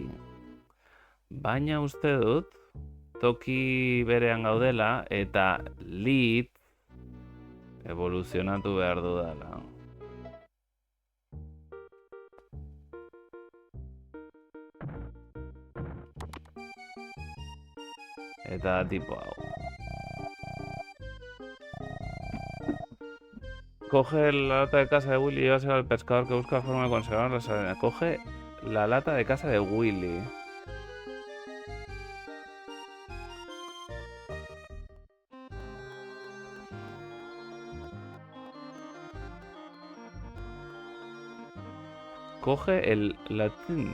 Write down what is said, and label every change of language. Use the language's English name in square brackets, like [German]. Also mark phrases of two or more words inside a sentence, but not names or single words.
[Basque] Baina uste dut toki berean gaudela eta litz evoluzionatu behar dudala. Eta tipo hau. [Spanish] Coge la lata de casa de Willy y llévasela al pescador que busca forma de conservar la sardina. Coge la lata de casa de Willy. Coge el latón.